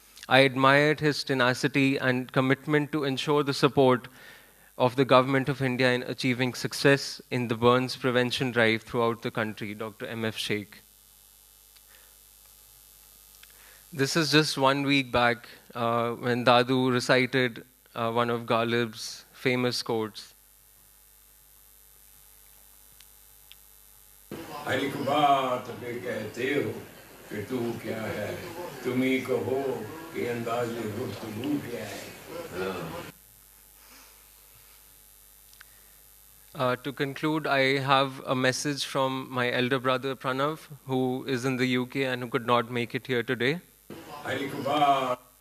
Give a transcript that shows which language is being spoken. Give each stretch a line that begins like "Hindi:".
English: I admired his tenacity and commitment to ensure the support of the Government of India in achieving success in the burns prevention drive throughout the country." Dr. M.F. Sheikh. This is just 1 week back when Dadu recited one of Ghalib's famous quotes.
Hindi: हर एक बात पे कहते हो कि तू क्या है, तुम ही कहो कि अंदाज़े गुफ्तगू क्या है।
English: To conclude, I have a message from my elder brother Pranav, who is in the UK and who could not make it here today.
Hindi: हर एक बात